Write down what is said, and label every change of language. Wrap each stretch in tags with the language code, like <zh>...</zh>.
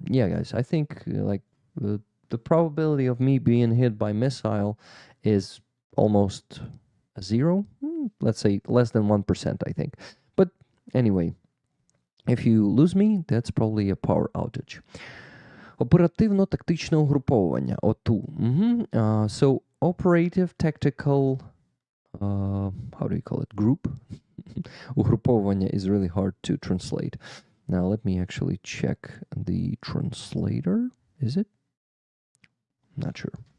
<en>Yeah, guys, I think the probability of me being hit by missile is almost zero. Let's say less than 1%, I think. But anyway, if you lose me, that's probably a power outage.</en> <uk>Оперативно-тактичне угруповання, ОТУ.</uk> <en>So, operative tactical, how do you call it, group? Угруповання is really hard to translate. Now, let me actually check the translator. Is it? Not sure.</en>